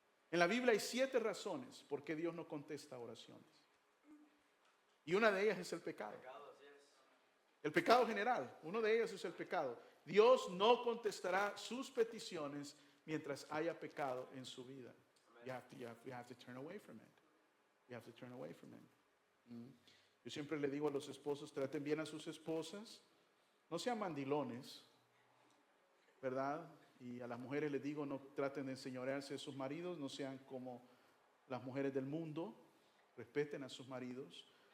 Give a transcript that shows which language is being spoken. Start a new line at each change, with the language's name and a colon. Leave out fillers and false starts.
Spanish: En la Biblia hay 7 razones por qué Dios no contesta oraciones. Y una de ellas es el pecado. El pecado general, uno de ellos es el pecado. Dios no contestará sus peticiones mientras haya pecado en su vida.
English: You have to turn away from it. You have to turn away from it.
Spanish: Yo siempre le digo a los esposos, traten bien a sus esposas. No sean mandilones, ¿verdad? Y a las mujeres les digo, no traten de enseñorearse de sus maridos, no sean como las mujeres del mundo, respeten a sus maridos.